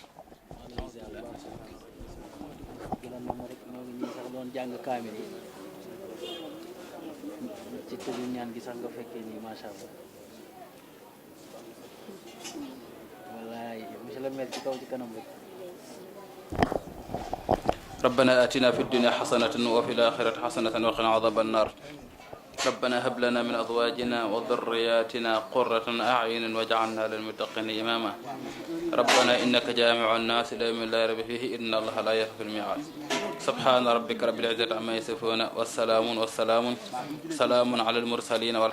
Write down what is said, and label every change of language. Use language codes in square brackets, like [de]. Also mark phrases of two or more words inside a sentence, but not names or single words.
[wo] doon jàng kaamil yi ci tëju ñaan gi sax nga fekkee nii [ar] ما شاء الله [wo] wallaay [fr] monsieur le maire [wo] ci kaw ci kanam rek [ar] ربنا آتنا في الدنيا حسنة وفي الآخرة حسنة وقنا عذاب النار ربنا هب لنا من أزواجنا وذرياتنا قرة أعين واجعلنا للمتقين إماما ربنا إنك جامع الناس ليوم لا ريب فيه إن الله لا يخلف الميعاد سبحان ربك رب العزة عما يصفون والسلام على المرسلين